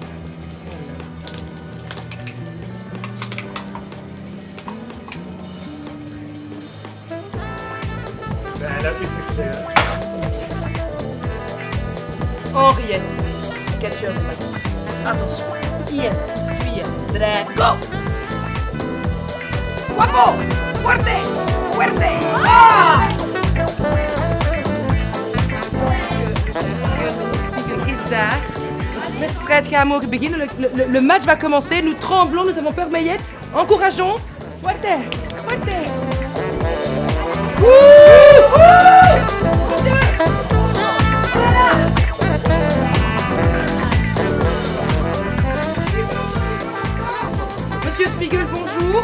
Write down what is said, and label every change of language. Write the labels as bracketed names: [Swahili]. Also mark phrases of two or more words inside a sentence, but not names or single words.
[French] Ben, elle a fait plus Henriette, catcheur de matin. Attention. 1, 2, 3, go! [Spanish] Guapo! Fuerte! Fuerte! Ah! [Dutch] Spiegel is daar. De wedstrijd gaat morgen beginnen. [French] Le match va commencer. Nous tremblons, nous avons peur, Mayette. Encourageons. [Spanish] Fuerte! Fuerte! [French] Monsieur Spiegel, bonjour.